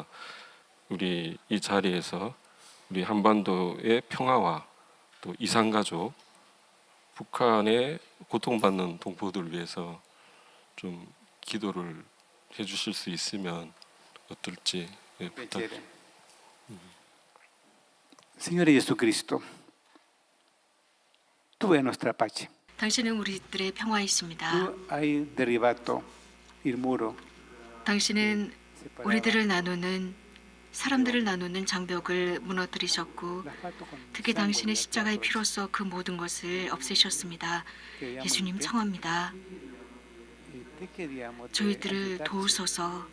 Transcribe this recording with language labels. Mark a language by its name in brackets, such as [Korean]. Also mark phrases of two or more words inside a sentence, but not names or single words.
[Korean] 우리 이 자리에서 우리 한반도의 평화와 또 이산가족, 북한의 고통받는 동포들을 위해서 좀 기도를 해주실 수 있으면 어떨지 부탁드립니다. [Spanish] Señor Jesucristo, tú eres nuestra paz. [Korean] 당신은 우리들의 평화이십니다. [Spanish] Tú has derribado el muro. [Korean] 당신은 우리들을 나누는 사람들을 나누는 장벽을 무너뜨리셨고 특히 당신의 십자가의 피로써 그 모든 것을 없애셨습니다. 예수님 청합니다. 저희들을 도우소서.